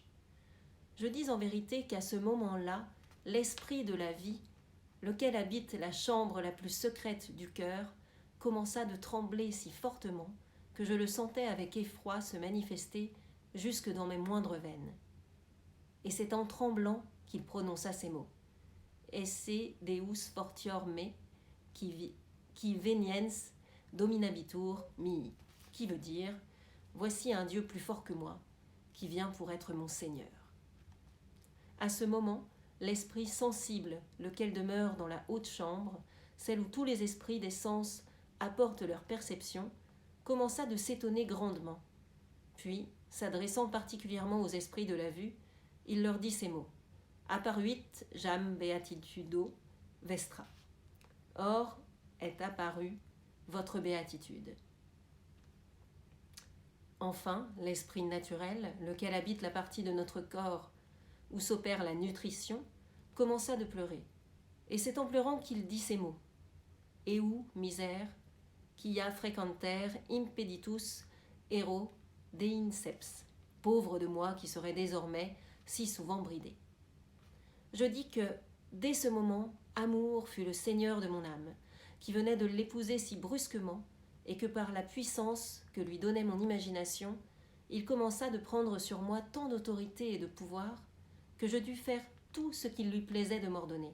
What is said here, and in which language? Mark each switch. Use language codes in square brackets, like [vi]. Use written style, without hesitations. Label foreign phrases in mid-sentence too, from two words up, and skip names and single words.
[fr] Je dis en vérité qu'à ce moment-là, l'esprit de la vie, lequel habite la chambre la plus secrète du cœur, commença de trembler si fortement que je le sentais avec effroi se manifester jusque dans mes moindres veines. Et c'est en tremblant qu'il prononça ces mots: [la] Esse Deus fortior me, qui veniens dominabitur mihi, [fr] qui veut dire « Voici un Dieu plus fort que moi, qui vient pour être mon Seigneur ». À ce moment, l'esprit sensible, lequel demeure dans la haute chambre, celle où tous les esprits des sens apportent leur perception, commença de s'étonner grandement. Puis, s'adressant particulièrement aux esprits de la vue, il leur dit ces mots: [la] Apparuit jam beatitudo vestra. [fr] Or, est apparue votre béatitude. Enfin, l'esprit naturel, lequel habite la partie de notre corps où s'opère la nutrition, commença de pleurer. Et c'est en pleurant qu'il dit ces mots: [la] Eu misère, quia frequenter impeditus ero deinceps. [fr] Pauvre de moi qui serait désormais si souvent bridé. Je dis que, dès ce moment, Amour fut le seigneur de mon âme, qui venait de l'épouser si brusquement, et que par la puissance que lui donnait mon imagination, il commença de prendre sur moi tant d'autorité et de pouvoir, que je dus faire tout ce qu'il lui plaisait de m'ordonner.